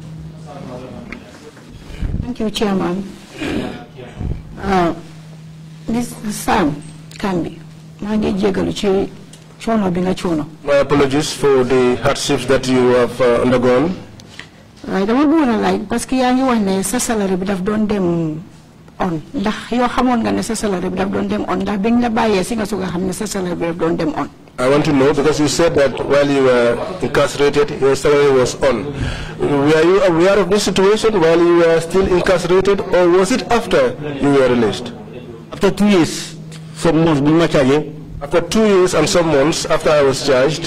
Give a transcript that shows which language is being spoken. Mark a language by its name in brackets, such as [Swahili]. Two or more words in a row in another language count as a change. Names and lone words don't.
[English] Thank you, Chairman. This son, Kambi, My apologies for the hardships that you have undergone. I don't want to like [Wolof] parce que yaa ngi wax ne sa salary bi daf doon dem on ndax yoo xamoon nga ne sa salary bi daf doon dem on ndax biñ la bàyyee si nga soog a xam ne sa salary bi daf doon dem on. [English] I want to know because you said that while you were incarcerated, your salary was on. Were you aware of this situation while you were still incarcerated, or was it after you were released? After 2 years, some months, after 2 years and some months after I was charged,